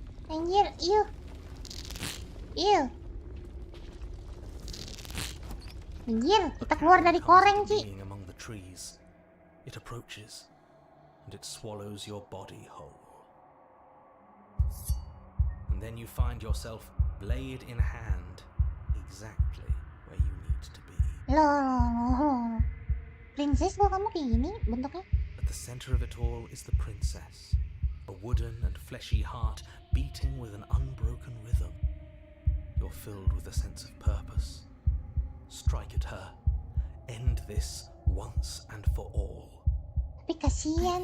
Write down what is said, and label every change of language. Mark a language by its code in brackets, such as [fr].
[id] Anjir, Anjir, kita keluar dari koreng, Ci. [en] Being among the trees, it approaches, and it swallows your body whole. And then you find yourself, blade in hand, exactly where you need to be. [id] Loh. Princess, kok kamu kayak gini bentuknya? [en] At the center of it all is the princess, a wooden and fleshy heart beating with an unbroken rhythm. You're filled with a sense of purpose. Strike at her. End this once and for all. [id] Tapi kasihan